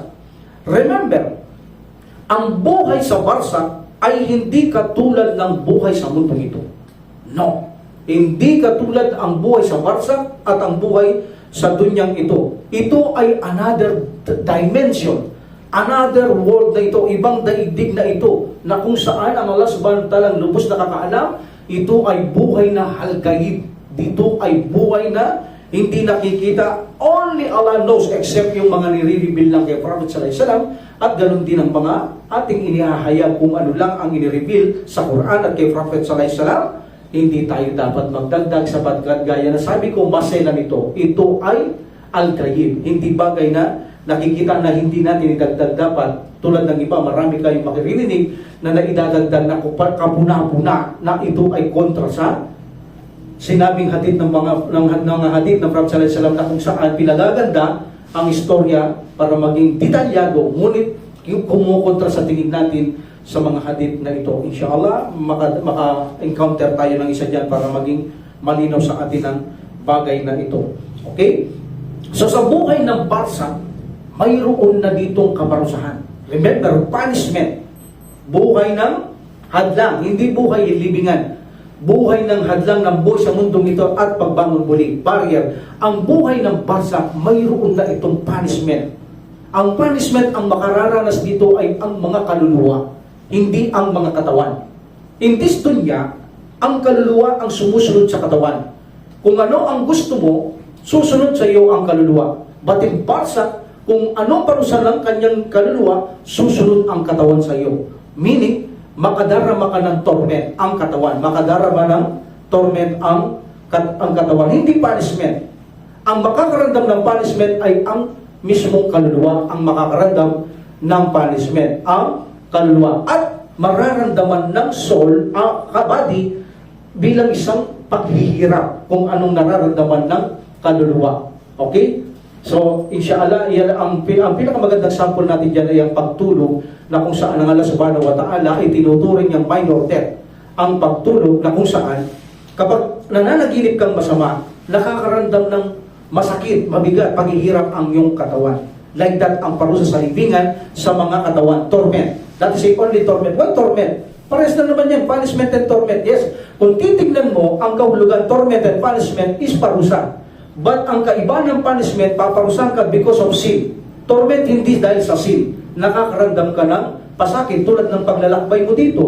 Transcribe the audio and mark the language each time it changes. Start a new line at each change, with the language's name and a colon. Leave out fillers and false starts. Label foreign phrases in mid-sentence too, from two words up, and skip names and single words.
Filipino: Remember, ang buhay sa barsak ay hindi katulad ng buhay sa mundong ito. No. Hindi katulad ang buhay sa barsak at ang buhay sa dunyang ito. Ito ay
English: another dimension, another world
Filipino: na ito, ibang daigdig na ito, na kung saan ang Allah
Arabic: subhanahu wa ta'ala
Filipino: lubos na kakaalam, ito ay buhay na halgayib. Dito ay buhay na hindi nakikita.
English: Only Allah knows, except
Filipino: yung mga nire-reveal lang kay Prophet
Arabic: sallallahu alaihi wasallam,
Filipino: at ganun din ang mga ating inihahayag kung ano lang ang inire-reveal sa Quran at kay Prophet
Arabic: sallallahu alaihi wasallam.
Filipino: Hindi tayo dapat magdagdag sapagkat gaya na sabi ko, masela nito, ito ay al-ghaib, hindi bagay na nakikita na hindi natin idagdag dapat. Tulad ng iba, marami kayong makirinig na naidadagdag na kapuna-puna na ito ay kontra sa sinabing hatid ng mga hadith ng Prophet
Arabic: sallallahu alaihi wasallam,
Filipino: na kung saan pinagaganda ang istorya para maging detalyado, ngunit yung kumukontra sa tingin natin sa mga hadith na ito. Inshallah, maka-encounter tayo ng isa dyan para maging malinaw sa atin ang bagay na ito. Okay? So sa buhay ng Barsa, mayroon na ditong kaparusahan.
English: Remember, punishment.
Filipino: Buhay ng hadlang, hindi buhay libingan. Buhay ng hadlang ng buhay sa mundong ito at pagbangon muli. Barrier. Ang buhay ng Barsa, mayroon na itong punishment. Ang punishment, ang makararanas dito ay ang mga kaluluwa, hindi ang mga katawan.
English: In this dunya,
Filipino: ang kaluluwa ang sumusunod sa katawan. Kung ano ang gusto mo, susunod sa iyo ang kaluluwa.
English: But in
Filipino: Barsa, kung anong parusa ng kanyang kaluluwa, susunod ang katawan sa iyo. Meaning, makadarama ka ng torment ang katawan. Makadarama ng torment ang katawan. Hindi punishment. Ang makakaramdam ng punishment ay ang mismong kaluluwa ang makakaramdam ng punishment. Ang kaluluwa. At mararamdaman ng
English: soul, body,
Filipino: bilang isang paghihirap kung anong nararamdaman ng kaluluwa. Okay? So, inshallah, ang pinakamagandang sample natin dyan ay ang pagtulog, na kung saan ang Allah
Arabic: subhanahu wa ta'ala
Filipino: ay tinuturing niyang
English: minor death.
Filipino: Ang pagtulog na kung saan, kapag nananaginip kang masama, nakakaramdam ng masakit, mabigat, paghihirap ang iyong katawan.
English: Like that,
Filipino: ang parusa sa libingan sa mga katawan, torment.
English: That is only torment. What torment?
Filipino: Pares na naman yan,
English: punishment and torment.
Filipino: Yes, kung titignan mo, ang kahulugan,
English: torment and punishment is parusa.
Filipino: But ang kaiba ng punishment, paparusahan ka
English: because of sin.
Filipino: Torment hindi dahil sa sin. Nakakaramdam ka ng pasakit tulad ng paglalakbay mo dito.